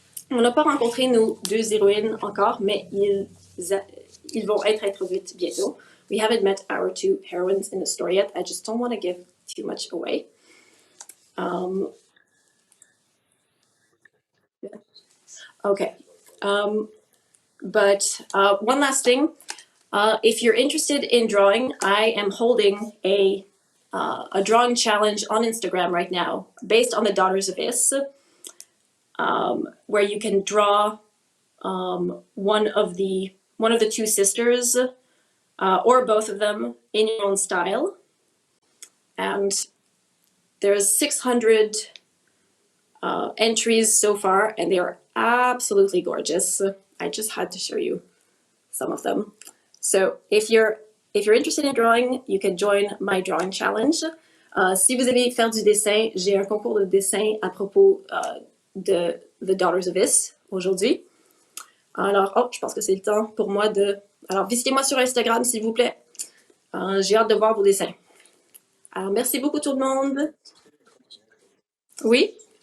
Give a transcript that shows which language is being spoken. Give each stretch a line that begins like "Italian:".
French: On n'a pas rencontré nos deux héroïnes encore, mais ils vont être introduites bientôt.
English: We haven't met our two heroines in the story yet. I just don't want to give too much away. Okay. But one last thing. If you're interested in drawing, I am holding a drawing challenge on Instagram right now based on the Daughters of Is, where you can draw one of the two sisters or both of them in your own style. And there's 600 entries so far, and they are absolutely gorgeous. I just had to show you some of them. So if you're interested in drawing, you can join my drawing challenge.
French: Si vous aimez faire du dessin, j'ai un concours de dessin à propos de The Daughters of Is aujourd'hui. Alors, je pense que c'est le temps pour moi de... Alors, visitez-moi sur Instagram, s'il vous plaît. J'ai hâte de voir vos dessins. Alors, merci beaucoup tout le monde. Oui.